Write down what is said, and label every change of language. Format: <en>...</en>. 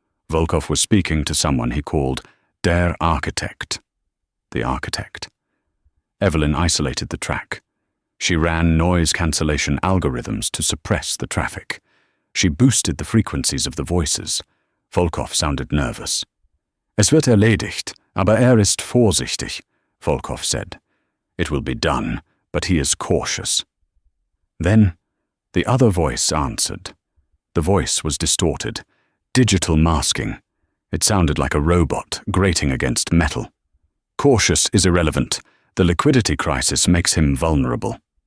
<en>Volkov was speaking to someone he called Der Architekt. The architect. Evelyn isolated the track. She ran noise cancellation algorithms to suppress the traffic. She boosted the frequencies of the voices. Volkov sounded nervous.</en> <de>Es wird erledigt, aber ist vorsichtig,</de> <en>Volkov said. It will be done, but he is cautious. Then, the other voice answered. The voice was distorted, digital masking. It sounded like a robot grating against metal. Cautious is irrelevant. The liquidity crisis makes him vulnerable.</en>